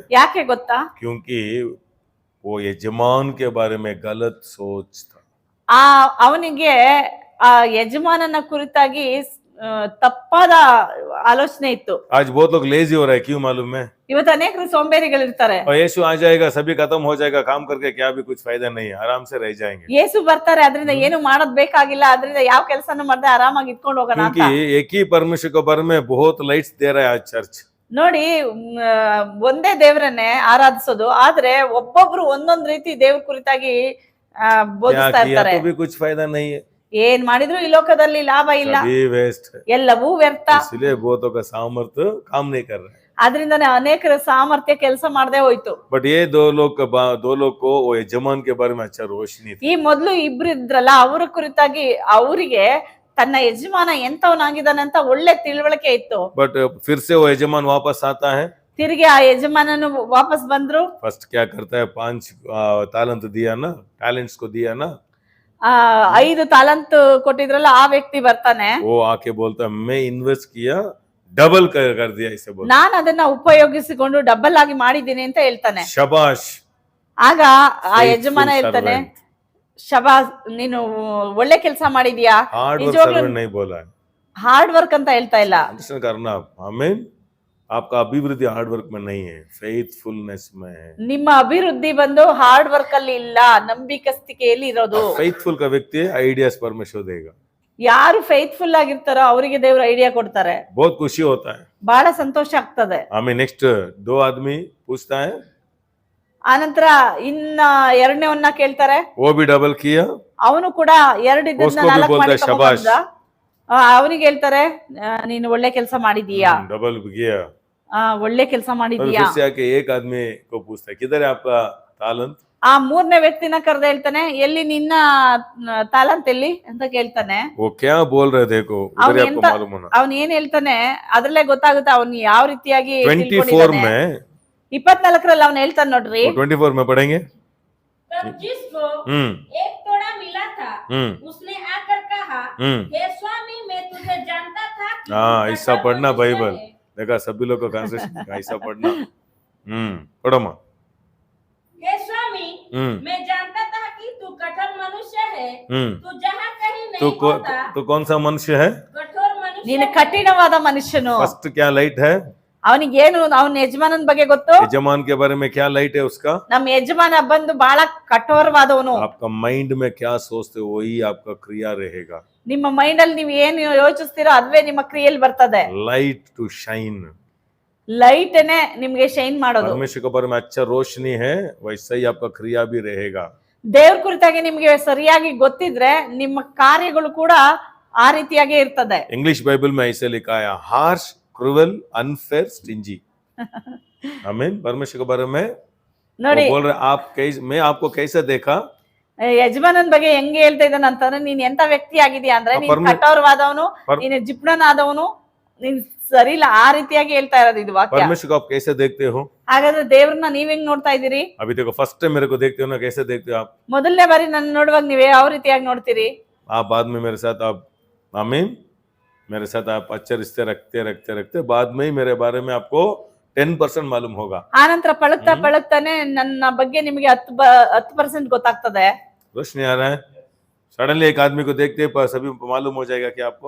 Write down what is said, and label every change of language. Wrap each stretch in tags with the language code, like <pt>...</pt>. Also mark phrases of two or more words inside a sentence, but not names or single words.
<kn>ಯಾಕೆ ಗೊತ್ತಾ?</kn> <hi>क्योंकि वो यजमान के बारे में गलत सोच था।</hi> <kn>ಅವನಿಗೆ ಆ ಯಜಮಾನನ ಕುರಿತಾಗಿ ತಪ್ಪಾದ ಆಲೋಚನೆ ಇತ್ತು.</kn> <hi>आज बहुत लोग लेजी हो रहा है, क्यों मालूम है?</hi> <kn>ಇವತ್ತು ಅನೇಕರು ಸೋಂಬೇರಿಗಳಿರ್ತಾರೆ.</kn> <hi>और यीशु आ जाएगा, सभी खत्म हो जाएगा, काम करके क्या भी कुछ फायदा नहीं है, आराम से रह जाएंगे।</hi> <kn>ಯೇಸು ಬರ್ತಾರೆ, ಅದರಿಂದ ಏನು ಮಾಡೋದ್ ಬೇಕಾಗಿಲ್ಲ, ಅದರಿಂದ ಯಾವ ಕೆಲಸನೂ ಮಾಡದೆ ಆರಾಮಾಗಿ ಇಟ್ಕೊಂಡು ಹೋಗೋಣ ಅಂತ.</kn> <hi>क्योंकि एक ही परमेश्वर के बारे में बहुत लाइट्स दे रहा है आज चर्च।</hi> <kn>ನೋಡಿ, ಒಂದೇ ದೇವರನ್ನೇ ಆರಾಧಿಸೋದು, ಆದ್ರೆ ಒಬ್ಬೊಬ್ರು ಒಂದೊಂದ್ ರೀತಿ ದೇವ್ರ ಕುರಿತಾಗಿ</kn> <hi>क्या</hi> <kn>ಬೋಧಿಸ್ತಾ</kn> <hi>किया</hi> <kn>ಇರ್ತಾರೆ.</kn> <hi>तो भी कुछ फायदा नहीं है,</hi> <kn>ಏನ್ ಮಾಡಿದ್ರು ಈ ಲೋಕದಲ್ಲಿ ಲಾಭ ಇಲ್ಲ,</kn> <hi>सभी वेस्ट है।</hi> <kn>ಎಲ್ಲವೂ ವ್ಯರ್ಥ.</kn> <hi>इसलिए बहुतों का सामर्थ्य काम नहीं कर रहा है।</hi> <kn>ಅದರಿಂದಾನೆ ಅನೇಕರ ಸಾಮರ್ಥ್ಯ ಕೆಲಸ ಮಾಡದೆ ಹೋಯ್ತು.</kn> <hi>बट ये दो लोग को वो यजमान के बारे में अच्छा रोशनी थी।</hi> <kn>ಈ ಮೊದ್ಲು ಇಬ್ರು ಇದ್ರಲ್ಲ, ಅವರ ಕುರಿತಾಗಿ ಅವರಿಗೆ ತನ್ನ ಯಜಮಾನ ಎಂತವನಾಗಿದ್ದಾನೆ ಅಂತ ಒಳ್ಳೆ ತಿಳುವಳಿಕೆ ಇತ್ತು.</kn> <hi>बट फिर से वो यजमान वापस आता है,</hi> <kn>ತಿರುಗಿ ಆ ಯಜಮಾನನು ವಾಪಸ್ ಬಂದ್ರು.</kn> <hi>फर्स्ट क्या करता है, 5 तालंत दिया ना, टैलेंट्स को दिया ना,</hi> <kn>5 ತಾಲಂತ್ ಕೊಟ್ಟಿದ್ರಲ್ಲ, ಆ ವ್ಯಕ್ತಿ ಬರ್ತಾನೆ.</kn> <hi>वो आके बोलता है मैं इन्वेस्ट किया, डबल कर दिया, इसे बोलता</hi> <kn>ನಾನು ಅದನ್ನ ಉಪಯೋಗಿಸಿಕೊಂಡು ಡಬಲ್ ಆಗಿ ಮಾಡಿದ್ದೀನಿ ಅಂತ ಹೇಳ್ತಾನೆ.</kn> <hi>शाबाश।</hi> <kn>ಆಗ ಆ ಯಜಮಾನ ಹೇಳ್ತಾನೆ, ಶಬಾಸ್, ನೀನು ಒಳ್ಳೆ ಕೆಲಸ ಮಾಡಿದ್ಯಾ.</kn> <en>hard work</en> <kn>ನಿಜವಾಗ್ಲೂ</kn> <hi>सर्वेंट नहीं बोला है,</hi> <en>hard work</en> <kn>ಅಂತ ಹೇಳ್ತಾ ಇಲ್ಲ.</kn> <hi>अंडरस्टैंड करना। आमीन। आपका अभिवृद्धि</hi> <en>hard work</en> <hi>में नहीं है, फेथफुलनेस में है।</hi> <kn>ನಿಮ್ಮ ಅಭಿವೃದ್ಧಿ ಬಂದು</kn> <en>hard work</en> <kn>ಅಲ್ಲಿ ಇಲ್ಲ, ನಂಬಿಕಸ್ತಿಕೆಯಲ್ಲಿ ಇರೋದು.</kn> <hi>फेथफुल का व्यक्ति आइडियाज परमेश्वर देगा,</hi> <kn>ಯಾರು ಫೇತ್ಫುಲ್ ಆಗಿರ್ತಾರೋ ಅವರಿಗೆ ದೇವ್ರ ಐಡಿಯಾ ಕೊಡ್ತಾರೆ.</kn> <hi>बहुत खुशी होता है।</hi> <kn>ಬಹಳ ಸಂತೋಷ ಆಗ್ತದೆ.</kn> <hi>हमें नेक्स्ट 2 आदमी पूछता है,</hi> <kn>ಆನಂತರ ಇನ್ನ ಎರಡನೇವನ್ನ ಕೇಳ್ತಾರೆ.</kn> <hi>वो भी डबल किया,</hi> <kn>ಅವನು ಕೂಡ 2 ಇದ್ದನ್ನ</kn> <hi>उसको भी 4 बोलता</hi> <kn>ಮಾಡಿ</kn> <hi>है शाबाश।</hi> <kn>ತಗೊಂಡ್ಬಂದ. ಅವನಿಗೆ ಹೇಳ್ತಾರೆ, ನೀನು ಒಳ್ಳೆ ಕೆಲಸ ಮಾಡಿದೀಯಾ,</kn> <hi>डबल किया।</hi> <kn>ಒಳ್ಳೆ ಕೆಲಸ</kn> <hi>और</hi> <kn>ಮಾಡಿದೀಯಾ.</kn> <hi>फिर से आके एक आदमी को पूछता है, किधर है आपका तालंत?</hi> <kn>ಆ 3ನೇ ವ್ಯಕ್ತಿನ ಕರೆದ ಹೇಳ್ತಾನೆ, ಎಲ್ಲಿ ನಿನ್ನ ತಾಲಂತ್ ಎಲ್ಲಿ ಅಂತ ಕೇಳ್ತಾನೆ.</kn> <hi>वो क्या बोल रहे देखो, उधर ही आपको मालूम होना।</hi> <kn>ಅವನ್ ಏನ್ ಹೇಳ್ತಾನೆ ಅದ್ರಲ್ಲೇ ಗೊತ್ತಾಗುತ್ತೆ ಅವನ್ ಯಾವ ರೀತಿಯಾಗಿ</kn> <hi>24 में</hi> <kn>24ರಲ್ಲಿ ಅವನ್ ಹೇಳ್ತಾನೆ ನೋಡ್ರಿ.</kn> <hi>24 में पढ़ेंगे। तब जिसको हम्म एक तोड़ा मिला था, हम्म उसने आकर कहा, हम्म हे स्वामी, तुझे जानता था कि हाँ तू ऐसा कठोर पढ़ना मनुष्य बाइबल है। देखा सभी लोग को ट्रांसलेशन ऐसा पढ़ना पढ़ो माँ हे स्वामी, हम्म मैं जानता था कि तू कठोर मनुष्य है। हम्म तू जहाँ कहीं तू नहीं होता, तू कौन सा मनुष्य है कठोर मनुष्य</hi> <kn>ನೀನು</kn> <hi>है।</hi> <kn>ಕಠಿಣವಾದ ಮನುಷ್ಯನು.</kn> <hi>फर्स्ट क्या लाइट है</hi> <kn>ಅವನಿಗೇನು ಅವನ ಯಜಮಾನನ ಬಗ್ಗೆ ಗೊತ್ತು?</kn> <hi>यजमान के बारे में क्या लाइट है उसका</hi> <kn>ನಮ್ಮ ಯಜಮಾನ ಬಂದು ಬಹಳ ಕಠೋರವಾದವನು.</kn> <hi>आपका माइंड में क्या सोचते हो वही आपका क्रिया रहेगा</hi> <kn>ನಿಮ್ಮ ಮೈಂಡ್ ಅಲ್ಲಿ ನೀವು ಏನು ಯೋಚಿಸ್ತೀರೋ ಅದುವೇ ನಿಮ್ಮ ಕ್ರಿಯೆಯಲ್ಲಿ ಬರ್ತದೆ.</kn> <en>light to shine</en> <kn>ಲೈಟ್ನೇ ನಿಮ್ಗೆ ಶೈನ್ ಮಾಡೋದು.</kn> <hi>परमेश्वर के बारे में अच्छा रोशनी है वैसा ही आपका क्रिया भी रहेगा</hi> <kn>ದೇವ್ರ ಕುರಿತಾಗಿ ನಿಮ್ಗೆ ಸರಿಯಾಗಿ ಗೊತ್ತಿದ್ರೆ ನಿಮ್ಮ ಕಾರ್ಯಗಳು ಕೂಡ ಆ ರೀತಿಯಾಗಿ ಇರ್ತದೆ.</kn> <hi>इंग्लिश बाइबल में ऐसे लिखा है</hi> <en>harsh cruel unfair stingy</en> <hi>आमीन परमेश्वर के बारे में</hi> <kn>ನೋಡಿ</kn> <hi>वो बोल रहे आप कैसे मैं आपको कैसे देखा</hi> <kn>ಯಜಮಾನನ್ ಬಗ್ಗೆ ಹೆಂಗೆ ಹೇಳ್ತಾ ಇದ್ದಾನೆ ಅಂತಂದ್ರೆ ನೀನ್ ಎಂತ ವ್ಯಕ್ತಿ ಆಗಿದ್ಯಾ ಅಂದ್ರೆ ನೀನ್ ಪರ್ಮ- ಕಠೋರವಾದವನು, ಪರ್- ನೀನು ಜಿಪ್ಣನಾದವನು, ನೀನ್ ಸರಿ ಇಲ್ಲ ಆ ರೀತಿಯಾಗಿ ಹೇಳ್ತಾ ಇರೋದು ಇದು ವಾಕ್ಯ.</kn> <hi>परमेश्वर को आप कैसे देखते हो</hi> <kn>ಹಾಗಾದ್ರೆ ದೇವ್ರನ್ನ ನೀವ್ ಹೆಂಗ್ ನೋಡ್ತಾ ಇದೀರಿ?</kn> <hi>अभी देखो</hi> <en>first time</en> <hi>मेरे को देखते हो ना कैसे देखते हो आप</hi> <kn>ಮೊದಲನೇ ಬಾರಿ ನನ್ನ ನೋಡುವಾಗ ನೀವ್ ಯಾವ ರೀತಿಯಾಗಿ ನೋಡ್ತೀರಿ?</kn> <hi>आप बाद में मेरे साथ आप आमीन मेरे साथ आप अच्छे रिश्ते रखते रखते रखते बाद में ही मेरे बारे में आपको 10% मालूम होगा</hi> <kn>ಆನಂತರ ಪಳಗ್ತಾನೆ ನನ್ನ ಬಗ್ಗೆ ನಿಮಗೆ 10% ಗೊತ್ತಾಗ್ತದೆ.</kn> <hi>रोशनी आ रहा है सडनली एक आदमी को देखते ही सभी मालूम हो जाएगा कि आपको</hi>